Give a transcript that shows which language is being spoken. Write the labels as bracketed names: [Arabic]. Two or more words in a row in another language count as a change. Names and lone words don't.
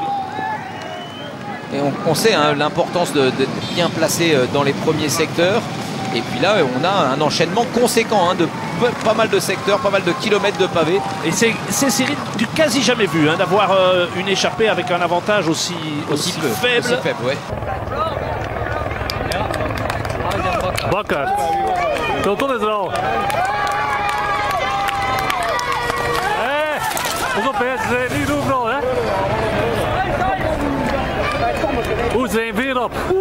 [French] Et on sait hein, l'importance d'être bien placé dans les premiers secteurs. Et puis là, on a un enchaînement conséquent hein, de pas mal de secteurs, pas mal de kilomètres de pavés. Et c'est Cyril du quasi jamais vu hein, d'avoir une échappée avec un avantage aussi faible. Aussi faible, ouais. [Dutch] Bakker. Tonton is er al. Hé, pas op hè, ze zijn niet overal hè. Oeh, ze zijn weer op.